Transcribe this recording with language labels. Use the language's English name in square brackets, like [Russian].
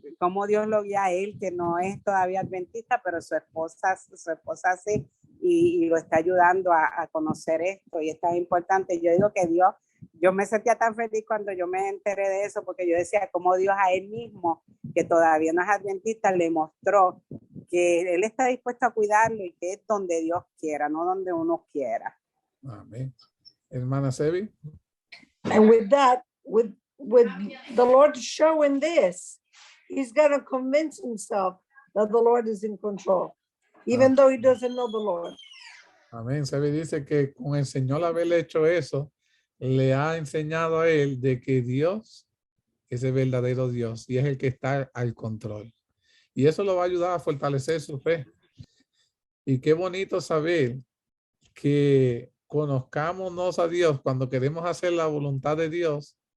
[Spanish] Como Dios lo guía a él, que no es todavía adventista, pero su esposa sí, y lo está ayudando a conocer esto, y esto es importante. Yo digo que Dios, yo me sentía tan feliz cuando yo me enteré de eso, porque yo decía como Dios a él mismo, que todavía no es adventista, le mostró que él está dispuesto a cuidarlo y que es donde Dios quiera, no donde uno quiera. Amén. Hermana Sebi. [English] And with that, with the Lord showing this, he's got to convince himself that the Lord is in control, even though he doesn't know the Lord. [Spanish] Amén. Sebi dice que con el Señor haberle hecho eso, le ha enseñado a él de que Dios es el verdadero Dios y es el que está al control. Y eso lo va a ayudar a fortalecer su fe. Y qué bonito saber que conozcámonos a Dios cuando queremos hacer la voluntad de Dios.